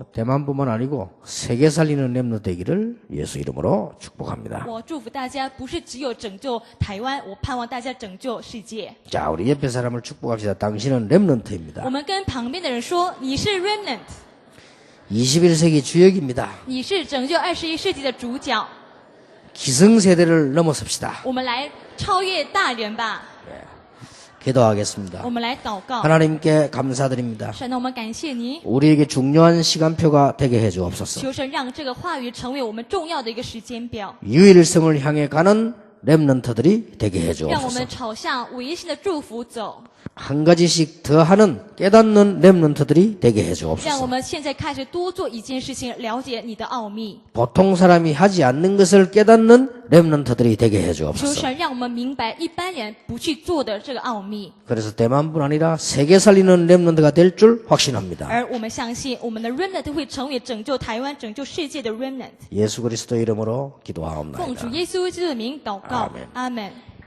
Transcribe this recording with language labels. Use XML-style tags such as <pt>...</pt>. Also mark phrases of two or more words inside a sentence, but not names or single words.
<ko>대만뿐만 아니고 세계 살리는 렘넌트 되기를 예수 이름으로 축복합니다.</ko> <zh>我祝福大家，不是只有拯救台湾，我盼望大家拯救世界。</zh> <ko>자, 우리 옆에 사람을 축복합시다. 당신은 렘넌트입니다.</ko> <zh>我们跟旁边的人说，你是 remnant，</zh> <ko>21세기 주역입니다.</ko> <zh>你是拯救21世纪的主角。</zh> <ko>기성세대를 넘어섭시다.</ko> <zh>我们来超越大人吧，</zh> <ko>기도하겠습니다.</ko> <zh>我们来祷告。</zh> <ko>하나님께 감사드립니다.</ko> <zh>神呢，我们感谢你，</zh> <ko>우리에게 중요한 시간표가 되게 해주옵소서.</ko> <zh>求神让这个话语成为我们重要的一个时间表，</zh> <ko>유일성을 향해 가는 렘넌트들이 되게</ko> <zh>让我</zh> <ko>해주옵소서.</ko> <zh>们朝向唯一性的祝福走。</zh> <ko>한 가지씩 더하는 깨닫는 렘넌트들이 되게</ko> <zh>让我</zh> <ko>해주옵소서.</ko> <zh>们现在开始多做一件事情，了解你的奥秘。</zh> <ko>보통 사람이 하지 않는 것을 깨닫는 렘넌트들이 되게</ko> <zh>求</zh> <ko>해주옵소서.</ko> <zh>神让我们明白一般人不去做的这个奥秘，</zh> <ko>그래서 대만뿐 아니라 세계 살리는 렘넌트가 될 줄 확신합니다.</ko> <zh>而我们相信我们的 remnant 会成为拯救台湾、拯救世界的 remnant。</zh> <ko>예수 그리스도 이름으로</ko> <zh>奉</zh> <ko>기도하옵나이다.</ko> <zh>主耶稣基督的名祷告，阿门。</zh>